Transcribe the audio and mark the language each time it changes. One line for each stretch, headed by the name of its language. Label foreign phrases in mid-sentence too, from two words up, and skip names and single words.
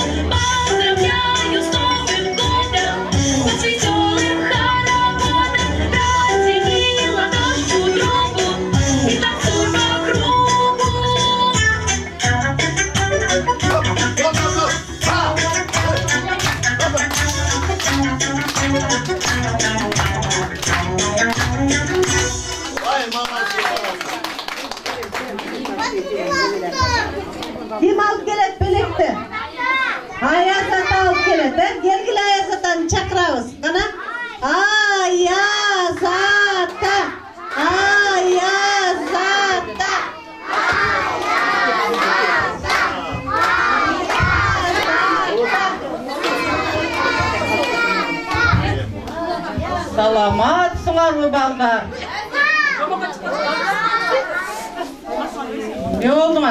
Russian: Поздравляю с Новым годом, вас веселым хороводом, протяни ладошку другу и танцуй по кругу. Ай, мама.
Kyrgyz: Ким алып келет белекти? Аяз ата алып келет. Келгиле Аяз атаны чакырабыз. Кана? Аяз ата. Аяз ата. Саламатсыңарбы балдар? Не болдуңар?